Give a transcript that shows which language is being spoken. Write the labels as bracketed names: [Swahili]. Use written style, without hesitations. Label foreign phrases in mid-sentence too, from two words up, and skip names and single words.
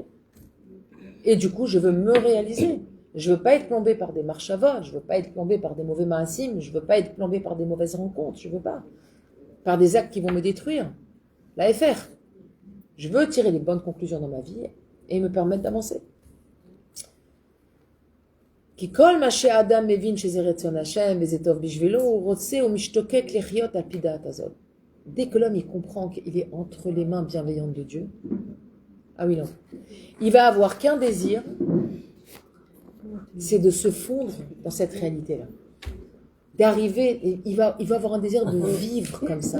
[French] Et du coup, je veux me réaliser. Je veux pas être plombé par des marchavas, je veux pas être plombé par des mauvais maasim, je veux pas être plombé par des mauvaises rencontres, je veux pas. Par des actes qui vont me détruire. La FR. Je veux tirer les bonnes conclusions dans ma vie et me permettre d'avancer. [Hebrew] כי כל מה שאדם מבין שזה רצון השם וזה טוב בשבילו הוא רוצה הוא משתוקק לחיות על פי דעת הזאת. [French] Dès que l'homme il comprend qu'il est entre les mains bienveillantes de Dieu, ah oui non, il va avoir qu'un désir, c'est de se fondre dans cette réalité-là. D'arriver, il va avoir un désir de vivre comme ça.